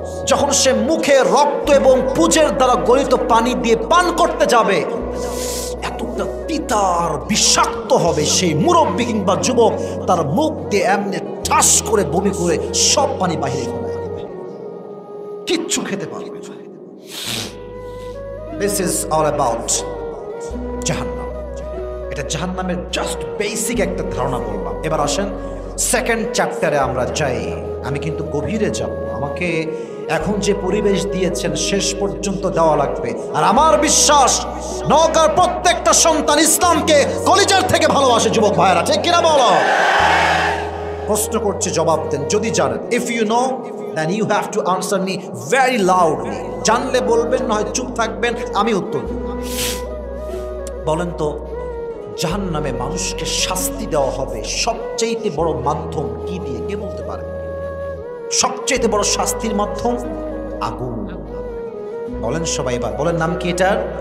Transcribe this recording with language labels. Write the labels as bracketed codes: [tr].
[bn] যখন সে মুখে রক্ত এবং পুজের দ্বারা গলিত পানি দিয়ে পান করতে যাবে, এতটা তিতার বিষাক্ত হবে, সেই মুরব্বী কিংবা যুবক তার মুখ দিয়ে এমনি ঠাস করে বমি করে সব পানি বাহিরে ফেলে দেবে, কিচ্ছু খেতে পারবে না। [en] This is all about জাহান্নাম। [bn] এটা জাহান্নামের জাস্ট বেসিক একটা ধারণা বললাম। এবার আসেন সেকেন্ড চ্যাপ্টারে আমরা যাই। আমি কিন্তু গভীরে যাব, আমাকে এখন যে পরিবেশ দিয়েছেন শেষ পর্যন্ত দেওয়া লাগবে। আর আমার বিশ্বাস নওগাঁর প্রত্যেকটা সন্তান ইসলামকে কলিজার থেকে ভালোবাসে যুবক ভাইয়েরা, ঠিক কিনা বলো? প্রশ্ন করছে, জবাব দেন যদি জানেন। [en] If you know then you have to answer me very loudly. [bn] জানলে বলবেন, নয় চুপ থাকবেন, আমি উত্তর দেব। বলেন তো, জাহান্নামে মানুষকে শাস্তি দেওয়া হবে সবচেয়ে বড় মাধ্যম কি দিয়ে? কে বলতে পারে? সবচেয়ে বড় শাস্তির মাধ্যম আগুন। বলেন সবাই, এবার বলেন নাম কি এটার?